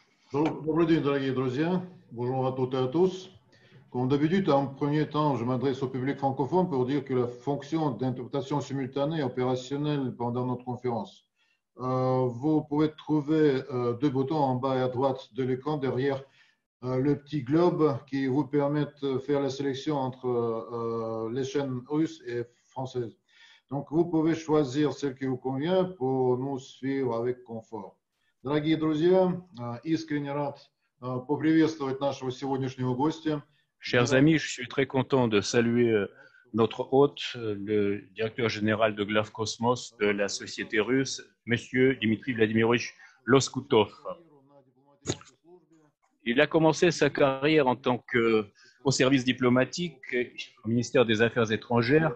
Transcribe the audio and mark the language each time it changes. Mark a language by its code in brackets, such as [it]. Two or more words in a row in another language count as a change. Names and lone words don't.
[ru] Добрый день, дорогие друзья. [fr] Bonjour à toutes et à tous. Comme d'habitude, en premier temps, je m'adresse au public francophone pour dire que la fonction d'interprétation simultanée est opérationnelle pendant notre conférence. Vous pouvez trouver deux boutons en bas et à droite de l'écran derrière le petit globe qui vous permettent de faire la sélection entre les chaînes russes et françaises. Donc, vous pouvez choisir celle qui vous convient pour nous suivre avec confort. [ru] Дорогие друзья, искренне рад поприветствовать нашего сегодняшнего гостя. [fr] Chers amis, je suis très content de saluer notre hôte, le directeur général de Glafkosmos de la société russe, Monsieur Dmitri Vladimirovich Loskutov. Il a commencé sa carrière en tant qu'au service diplomatique au ministère des Affaires étrangères.